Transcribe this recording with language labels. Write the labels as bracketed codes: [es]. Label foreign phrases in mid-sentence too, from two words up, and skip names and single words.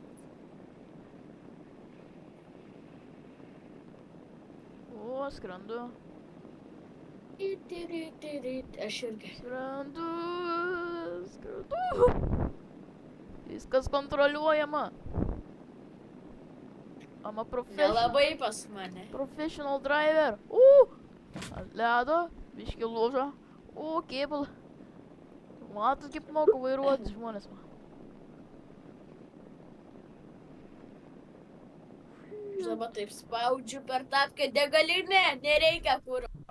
[lt] O, skrendu. Aš irgi. Skrendu. Skrendu. Viskas kontroliuojama. [en] I'm a [lt] Nelabai pas mane. [en] professional driver. [lt] Ant ledo, biški lūžo. Kėbul. Matot, kaip moku vairuoti žmonės. Dabar taip spaudžiu per tapkę degalinę, nereikia kuro.